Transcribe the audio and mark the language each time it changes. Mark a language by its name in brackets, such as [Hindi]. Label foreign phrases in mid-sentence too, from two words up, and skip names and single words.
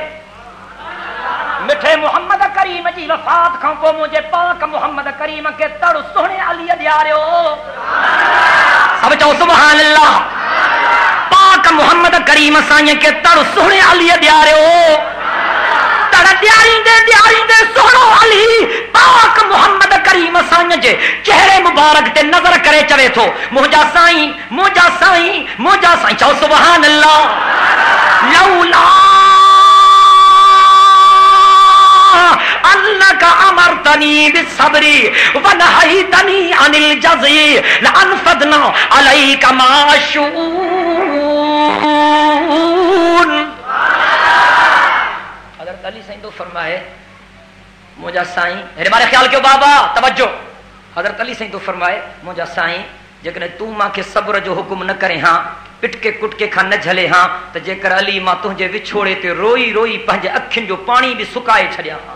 [Sindhi] मिठे मोहम्मद करीम जी वफ़ात खां पोइ मुंहिंजे पाक मोहम्मद करीम खे तर सोहणे अली ॾियारियो सब चओ [Arabic] سبحان الله [Sindhi] पाक मोहम्मद करीम साईं खे तर सोहणे अली ॾियारियो तर ॾियारींदे सोहणो अली पाक मोहम्मद करीम साईं जे चेहरे मुबारक ते नज़र करे चवे थो मुंहिंजा साईं चओ [Arabic] سبحان الله لولا أنك أمرتني بالصبر و نهيتني عن الجزع لأنفدنا عليك ماء الشؤون हज़रत [Sindhi] अली साईं तो फरमाए मुंहिंजा साईं हेरे बारे ख्याल कयो बाबा तवज्जो हज़रत अली साईं तो फरमाए मुंहिंजा साईं जेकॾहिं तूं मूंखे सब्र जो हुकुम न करे हां पिटके कुटके खां न झले हां त जेकर अली मां तुंहिंजे विछोड़े ते रोई रोई पंहिंजे अखियुनि जो पाणी बि सुकाए छॾियां